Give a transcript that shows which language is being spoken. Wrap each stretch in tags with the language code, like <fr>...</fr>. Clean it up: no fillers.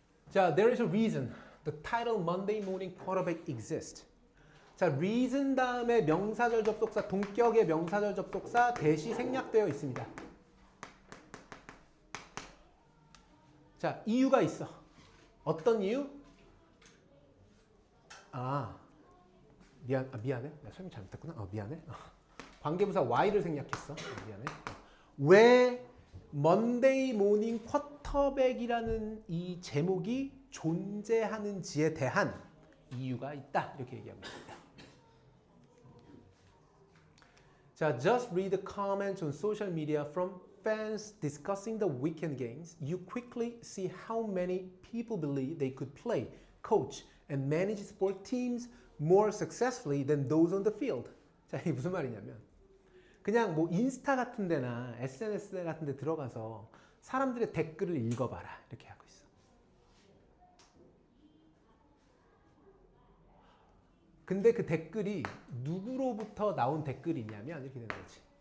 <en>자, there is a reason the title Monday Morning Quarterback exists.</en> <ko>자, reason 다음에 명사절 접속사, 동격의 명사절 접속사 대시 생략되어 있습니다. 자, 이유가 있어. 어떤 이유? 미안해. 내가 설명 잘못했구나. 미안해. 관계부사 Y를 생략했어. 미안해. 왜 Monday Morning Quarterback이라는 이 제목이 존재하는지에 대한 이유가 있다. 이렇게 얘기하고 있습니다.</ko> <en>자, just read the comments on social media from fans discussing the weekend games. You quickly see how many people believe they could play, coach, and manage sport teams more successfully than those on the field.</en> <ko>자, 이게 무슨 말이냐면 그냥 뭐 인스타 같은 데나 SNS 같은 데 들어가서 사람들의 댓글을 읽어봐라. 이렇게 하고 있어. 근데 그 댓글이 누구로부터 나온 댓글이냐면 이렇게 되는 거지.</ko>